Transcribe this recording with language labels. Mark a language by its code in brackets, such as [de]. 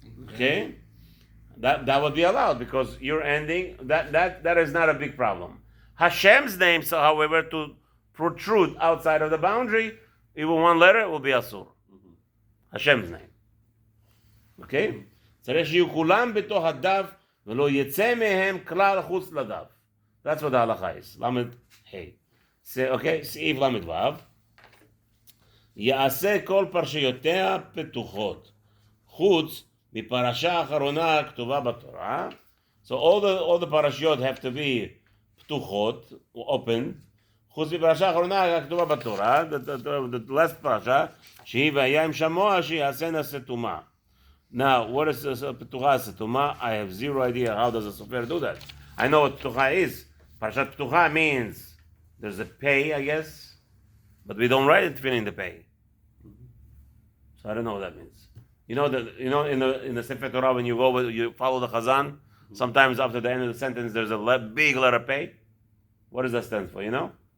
[en] Okay? That would be allowed because you're ending, that is not a big problem. Hashem's name, so however, to protrude outside of the boundary, even one letter, it will be Asur. Hashem's name. Okay? [he] צריך שיהיו כולם בתוך הדף ולא יצא מהם כלל חוץ לדף. [en] That's what the halacha is. [he] למד ה'. Okay? סעיף למד ו'. יעשה כל פרשיותיה פתוחות. חוץ מפרשה האחרונה הכתובה בתורה. [en] So all the parashiot have to be פתוחות, open. [he] חוץ מפרשה האחרונה הכתובה בתורה. [en] The last parasha, [he] שהיא והיה עם שמוע שיעשנה סתומה. [en] Now, what is P'tucha Setuma? I have zero idea how does a sofer do that. I know what P'tucha is. Parashat P'tucha means there's a pay, I guess, but we don't write it filling the pay. So I don't know what that means. You know in the Sefer Torah when you follow the Chazan, sometimes after the end of the sentence there's a big letter pay. What does that stand for? You know?